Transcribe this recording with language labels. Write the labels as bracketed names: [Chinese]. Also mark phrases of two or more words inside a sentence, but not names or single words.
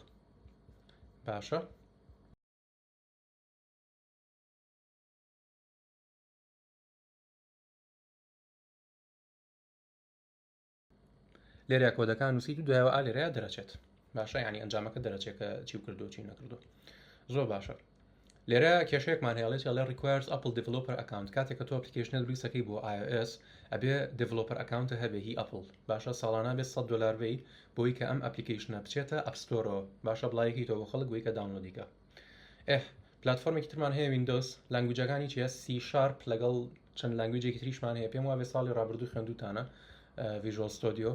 [Central Kurdish] باشە لێرە کۆدەکان نووسیت و دوایەوە لێرەیە دەرەچێت. باشە ینی ئەنجامەکە دەرەچێکە چی کردو چی نەکردو. زۆر باشە. لێرە کێشەیەکمان هێڵێت لە [English] requires Apple developer account. [Central Kurdish] کاتێک کە تۆ ئەپلیکیشنە دروستەکەی بۆ iOS ئەبێ [English] developer account [Central Kurdish] هەبێ هی ئەپل. باشە ساڵانە بێت $100 بێ بۆی کە ئەم ئەپلیکیشنە بچێتە ئەپستۆرەوە. باشە بڵایەکی تۆ بۆ خەڵک بۆی کە داونلۆدیکە. پلتفۆرمێکی ترمان هەیە ویندۆس، لانگویجەکانی چیە؟ C# لەگەڵ چەند لانگویجێکی تریشمان هەیە. پێم وابێ ساڵی ڕابردوو خوێندووتانە ڤیژوال ستۆدیۆ.